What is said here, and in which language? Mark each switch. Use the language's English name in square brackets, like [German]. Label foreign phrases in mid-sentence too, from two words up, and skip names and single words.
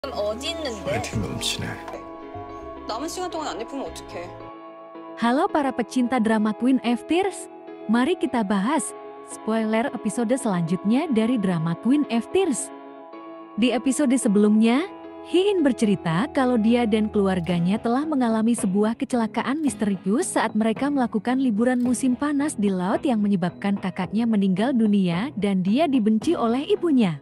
[Korean] 지금 어디 있는데? 파이팅 넘치네. 남은 시간 동안 안 예쁘면 어떡해. [Indonesian] Halo para pecinta drama Queen of Tears, mari kita bahas spoiler episode selanjutnya dari drama Queen of Tears. Di episode sebelumnya, Hee-in bercerita kalau dia dan keluarganya telah mengalami sebuah kecelakaan misterius saat mereka melakukan liburan musim panas di laut yang menyebabkan kakaknya meninggal dunia dan dia dibenci oleh ibunya.